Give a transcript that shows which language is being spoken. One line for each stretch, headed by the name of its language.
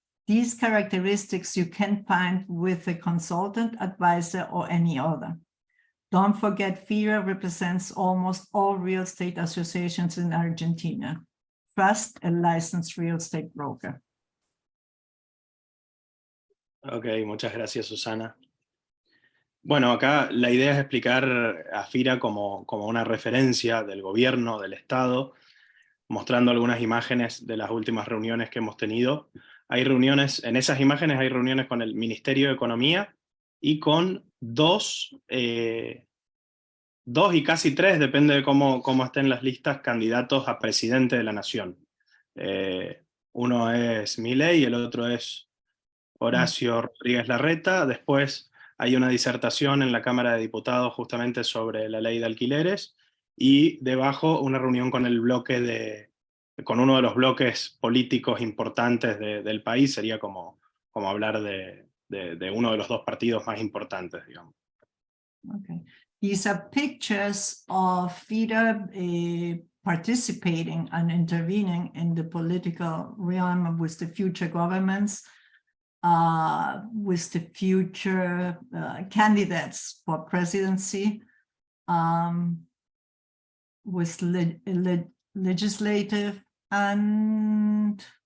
English: These characteristics you can find with a consultant, advisor, or any other. Don't forget, FIRA represents almost all real estate associations in Argentina. Trust a licensed real estate broker.
Spanish: Ok, muchas gracias, Susana. Bueno, acá la idea es explicar a FIRA como una referencia del gobierno, del Estado, mostrando algunas imágenes de las últimas reuniones que hemos tenido. Hay reuniones, en esas imágenes hay reuniones con el Ministerio de Economía y con dos y casi tres, depende de cómo estén las listas, candidatos a presidente de la nación. Uno es Milei y el otro es Horacio Rodríguez Larreta. Después hay una disertación en la Cámara de Diputados justamente sobre la ley de alquileres, y debajo una reunión con el bloque con uno de los bloques políticos importantes del país. Sería como hablar de uno de los dos partidos más importantes, digamos.
English: Okay. These are pictures of FIRA participating and intervening in the political realm with the future governments, with the future candidates for presidency, with legislative and